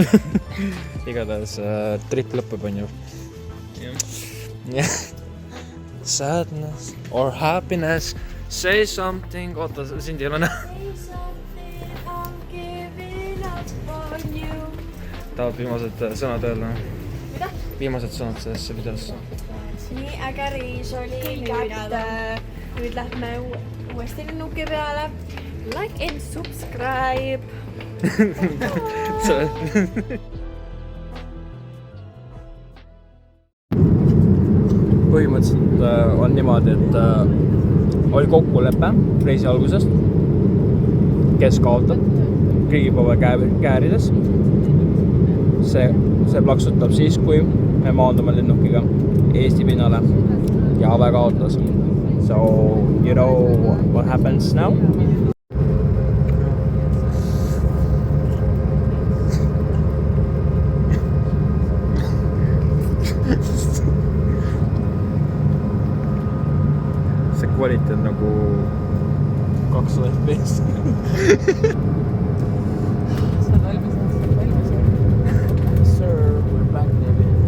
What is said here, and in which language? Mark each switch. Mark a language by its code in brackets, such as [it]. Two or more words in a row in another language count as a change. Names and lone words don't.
[et] igatahes trip lõpeb onju. jah. [en] sadness or happiness, say something. [et] Oota, sind ei ole näha. tahad viimased sõnad öelda? Mida? Viimased sõnad sellesse videosse. Nii äge reis oli, nüüd lähme uuesti lennuki peale. [en] Like and subscribe. [et] Põhimõtteliselt on niimoodi, et oli kokkulepe reisi algusest, kes kaotab riigipäeva käärides. See plaksutab siis, kui me maandume lennukiga Eesti pinnale ja Ave kaotas. [en] So, you know what happens now? [et] see kvaliteet nagu [en] 200 FPS. Sir, we're back, baby.